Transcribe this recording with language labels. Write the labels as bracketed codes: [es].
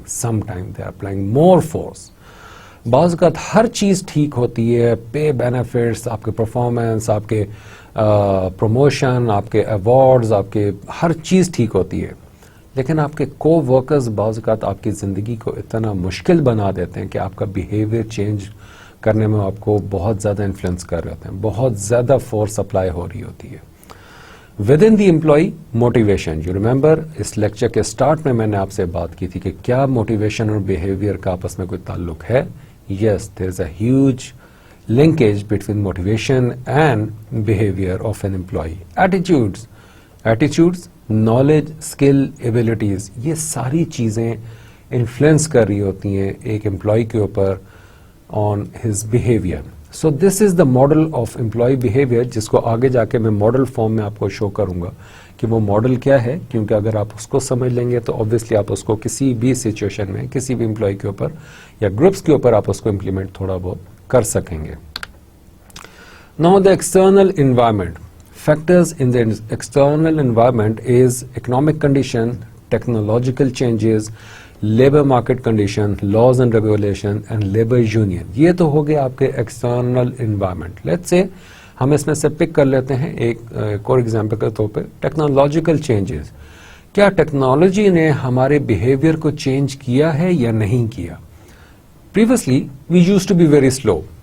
[en] Some time they are applying more force. [ur] بعض اوقات ہر چیز ٹھیک ہوتی ہے, پے بینیفٹس, آپ کے پرفارمنس, آپ کے پروموشن, آپ کے ایوارڈز, آپ کے ہر چیز ٹھیک ہوتی ہے, لیکن آپ کے کو ورکرز بعض اوقات آپ کی زندگی کو اتنا مشکل بنا دیتے ہیں کہ آپ کا بیہیویئر چینج کرنے میں آپ کو بہت زیادہ انفلوئنس کر رہے ہوتے ہیں, بہت زیادہ فورس اپلائی ہو رہی ہوتی ہے. [en] Within the employee motivation. [ur] You remember اس lecture کے اسٹارٹ میں نے آپ سے بات کی تھی کہ کیا موٹیویشن اور بیہیویئر کا آپس میں کوئی تعلق ہے؟ [en] Yes, there is a huge linkage between motivation and behavior of an employee. [ur] Attitudes, knowledge, skill, abilities, یہ ساری چیزیں انفلوئنس کر رہی ہوتی ہیں ایک امپلائی کے اوپر [en] on his behavior. So this is the model of employee behavior, [ur] جس کو آگے جا کے میں ماڈل فارم میں آپ کو شو کروں گا کہ وہ ماڈل کیا ہے, کیونکہ اگر آپ اس کو سمجھ لیں گے تو obviously آپ اس کو کسی بھی سچویشن میں کسی بھی امپلائی کے اوپر یا گروپس کے اوپر آپ اس کو امپلیمنٹ تھوڑا بہت کر سکیں گے. [en] Now the external environment. Factors in the external environment is economic condition, technological changes, labour market condition, laws and regulation and labour union. [ur] یہ تو ہو گیا آپ کے ایکسٹرنل انوائرمنٹ. [en] let's سے [ur] ہم اس میں سے پک کر لیتے ہیں ایک اور ایگزامپل کے طور پہ ٹیکنالوجیکل چینجز. کیا ٹیکنالوجی نے ہمارے بیہیویئر کو چینج کیا ہے یا نہیں کیا؟ [en] Previously we use to be very slow.